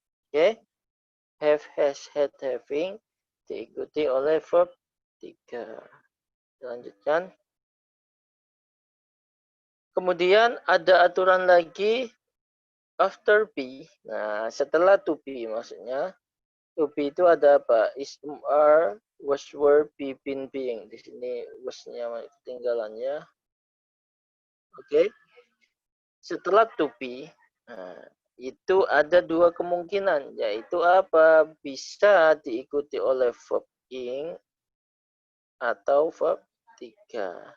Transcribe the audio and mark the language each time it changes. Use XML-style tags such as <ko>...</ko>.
<id>Oke. Have, has, had, having diikuti oleh verb 3. Lanjutkan. Kemudian ada aturan lagi after be. Nah, setelah to be maksudnya. To be itu ada apa?</id> <en>Is, are, was, were, be, been, being.</en> <id>Di sini was-nya ketinggalannya. Oke. Setelah to be, nah, itu ada dua kemungkinan, yaitu apa? Bisa diikuti oleh verb ing atau verb 3.</id>